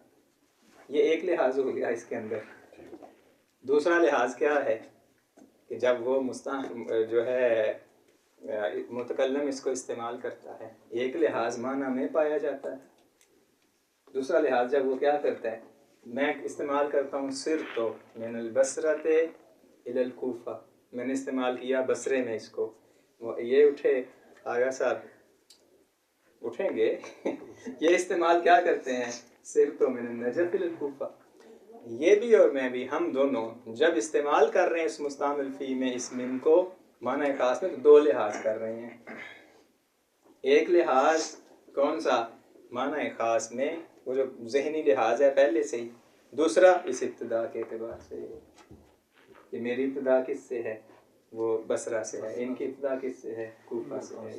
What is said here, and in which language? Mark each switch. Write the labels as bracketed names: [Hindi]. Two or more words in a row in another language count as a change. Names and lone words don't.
[Urdu] یہ ایک لحاظ ہو گیا اس کے اندر. دوسرا لحاظ کیا ہے کہ جب وہ جو ہے متکلم اس کو استعمال کرتا ہے, ایک لحاظ معنی میں پایا جاتا ہے. دوسرا لحاظ جب وہ کیا کرتا ہے, میں استعمال کرتا ہوں [Arabic] سرت من البصرۃ الی الکوفہ, [Urdu] میں نے استعمال کیا بصرے میں اس کو. یہ اٹھے آغا صاحب, اٹھیں گے یہ استعمال کیا کرتے ہیں صرف تو [Arabic] من النجف الکوفہ. [Urdu] یہ بھی اور میں بھی ہم دونوں جب استعمال کر رہے ہیں اس [Arabic] مستعمل فی [Urdu] میں اس من کو معنی خاص میں تو دو لحاظ کر رہے ہیں. ایک لحاظ کون سا معنی خاص میں وہ جو ذہنی لحاظ ہے پہلے سے ہی. دوسرا اس ابتدا کے اعتبار سے کہ میری ابتدا کس سے ہے وہ بصرہ سے ہے, ان کی ابتدا کس سے ہے کوفہ سے ہے.